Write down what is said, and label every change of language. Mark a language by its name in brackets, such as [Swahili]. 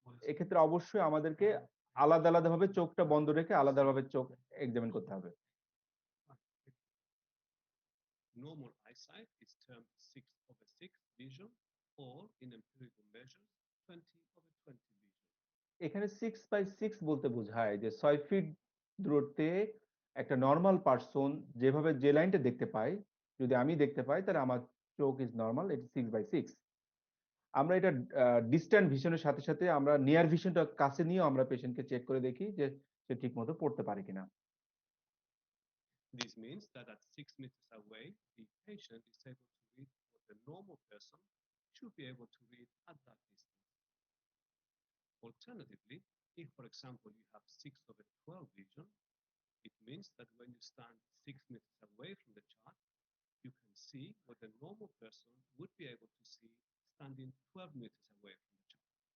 [Bangla] এক্ষেত্রে অবশ্যই আমাদেরকে আলাদা আলাদাভাবে চোখটা বন্ধ রেখে আলাদাভাবে চোখ এক্সামিন করতে হবে। [English] Normal eyesight is termed 6/6 vision, or in empirical measures 20/20 vision. [Bangla] এখানে 6/6 বলতে বোঝায় যে 6 ফিট দূরত্বে একটা নর্মাল পারসন যেভাবে যে লাইনটা দেখতে পায়, যদি আমি দেখতে পাই তাহলে আমার চোখ ইজ নর্মাল, এটা 6/6। আমরা এটা ডিস্ট্যান্ট ভিশনের সাথে সাথে আমরা নিয়ার ভিশনটা কাছে নিয়েও আমরা পেশেন্টকে চেক করে দেখি যে সে ঠিকমতো পড়তে পারে কিনা। [English] This means that at 6 meters away, the patient is able to read what the normal person should be able to read at that distance. Alternatively, if, for example, you have 6/12 vision, it means that when you stand 6 meters away from the chart, you can see what the normal person would be able to see standing 12 meters away from the chart.